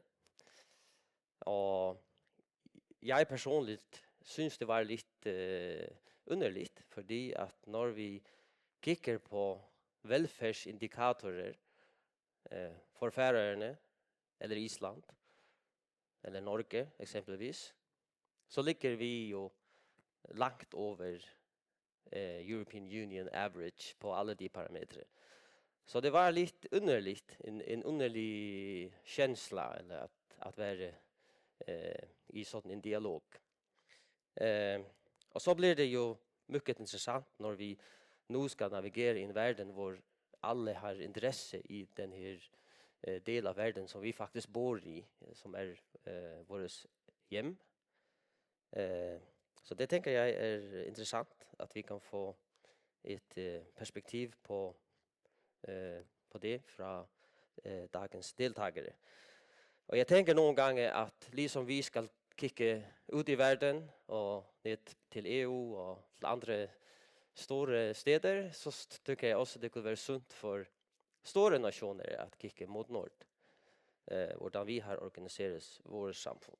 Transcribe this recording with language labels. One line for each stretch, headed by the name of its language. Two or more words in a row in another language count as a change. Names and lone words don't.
Norwegian: Og jeg personligt synes det var litt underligt, fordi at når vi kikker på velferdsindikatorer for Færøyene, eller Island, eller Norge eksempelvis, så ligger vi jo langt over
English: European Union average
Norwegian: på alle de parametre. Så det var litt underligt, en underlig kjensla, eller at være i sån en dialog.
Swedish: Och så blir det ju mycket intressant när vi nu ska navigera i en värld hvor alla har intresse i den här del av världen som vi faktiskt bor i, som är vårt hem. Så det tänker jag är intressant att vi kan få ett perspektiv på det från dagens deltagare.
Norwegian: Og jeg tenker noen ganger at liksom vi skal kikke ut i verden og ned til EU og til andre store steder, så tykker jeg også det kunne være sunt for store nasjoner at kikke mot nord. Hvordan vi har organiseret vårt samfunn.